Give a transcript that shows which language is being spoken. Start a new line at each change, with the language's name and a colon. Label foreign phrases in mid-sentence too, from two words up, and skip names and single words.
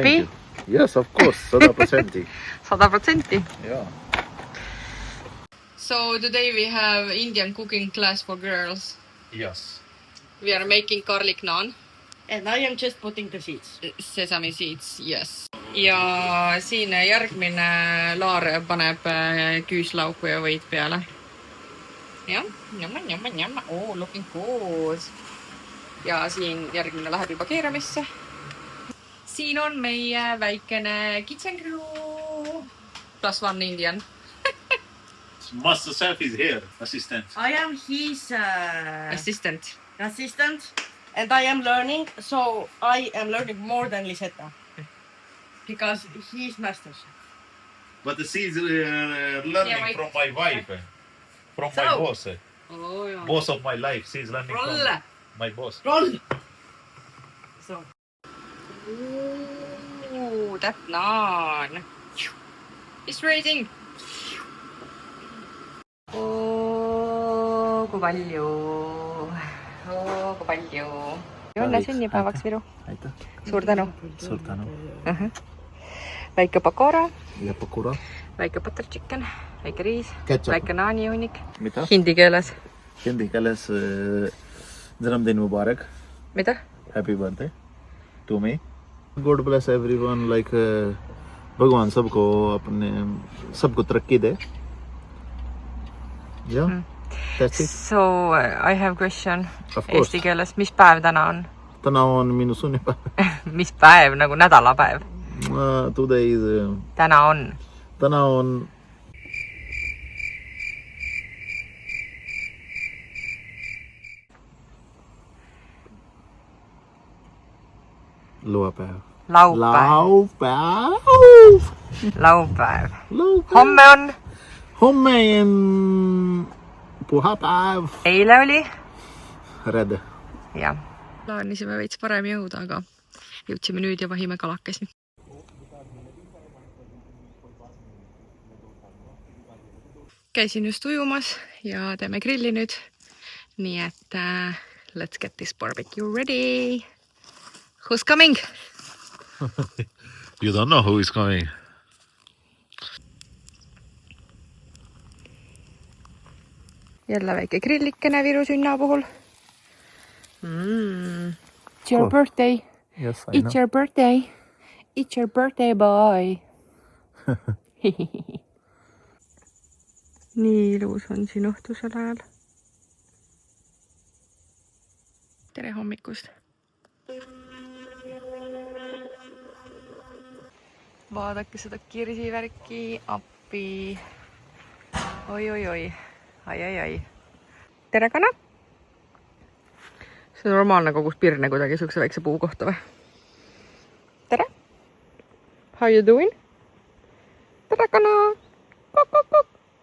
English: Thank you. Yes, of course. 100%. 100%. Yeah. So today we have Indian cooking class for girls. Yes. We are making garlic naan. And I am just putting the seeds. Sesame seeds, yes.
Estonian: Ja siin järgmine Laar paneb küüslauku ja võid peale. Jah,
English: jamma. Oh, looking good.
Estonian: Ja siin järgmine läheb juba keeramisse. Siin on meie väikene
English: kitchen crew. +1 Indian. Master chef is here, assistant. I am his Assistant. assistant and I am learning. So I am learning more than Lisetta. Because he's master chef. But she's learning from my wife, from my boss,
Estonian: Oh, joo.
English: boss of my life. She's learning Rolle. from my boss. Roll! So. Ooh, that naan. It's raising.
Estonian: Kui palju. Kui palju. Õnne sünnipäevaks, Viru. Aitäh. Suur tänu. Suur tänu. Väike pakora, Ja pakura. väike butter chicken, väike riis, Ketchup. väike naanihunnik. Mida? Hindi keeles. Hindi keeles
Hindi: Janamdin Mubarak.
Estonian: Mida?
English: Happy birthday to me. God bless everyone. Like
Hindi: भगवान सबको तरक्की दे.
English: Yeah. That's it. So I have question Of course.
Estonian: eesti keeles. Mis päev täna on? Täna on minu sünnipäev. Mis päev, nagu nädalapäev?
English: Today is...
Estonian: Täna on. Täna on... Laupäev. Laupäev. Laupäev. Homme on? Homme on puhapäev. Eile oli? Rede. Jah. Plaanisime veits varem jõuda, aga jõudsime nüüd ja vahime kalakesi. Käisin just ujumas ja teeme grilli nüüd. Nii et
English: let's get this barbecue ready. Who's coming? You don't know who is coming.
Estonian: Jälle väike grillikene Viru sünna puhul.
English: It's your birthday. Yes, I know. It's your birthday. It's your birthday, boy.
Estonian: Nii ilus on siin õhtusel ajal. Tere hommikust. Vaadake seda kirsivärki appi. Oi. Ai. Tere, kana? See on normaalne kogus pirne kuidagi sukse väikse puu kohta või? Tere?
English: How you doing?
Estonian: Tere, kana? Kok.